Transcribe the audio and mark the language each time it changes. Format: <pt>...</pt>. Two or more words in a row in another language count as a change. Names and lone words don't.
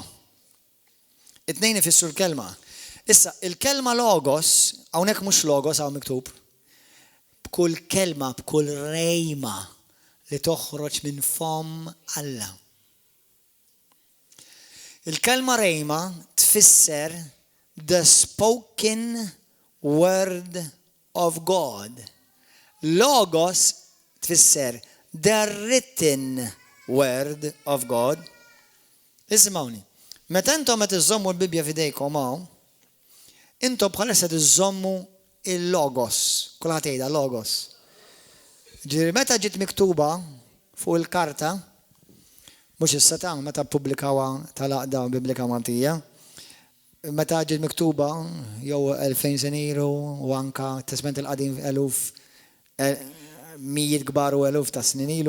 <mt>It-tnejn ifissru l-kelma. Issa, il-kelma logos, hawnhekk mhux logos hawn miktub, b'kull kelma, b'kull rejma li toħroġ minn fom Alla. Il-kelma rejma tfisser</mt> <en>the spoken word of God.</en> <mt>Logos tfisser</mt> <en>the written word of God.</en> <mt>Ismawni, meta intom qed iżommu l-Bibja f'idejkom hawn, intom bħalissa tiżommu il-logos, kulħadd jgħidha logos. Ġifieri meta ġiet miktuba fuq il-karta, mhux issa ta' meta ppubblikawha tal-Għaqda Biblika Maltija, meta ġiet miktuba jew 2000 sen ilu u anke Testament il-qadim eluf mijiet kbar u eluf ta' snin ilu.</mt>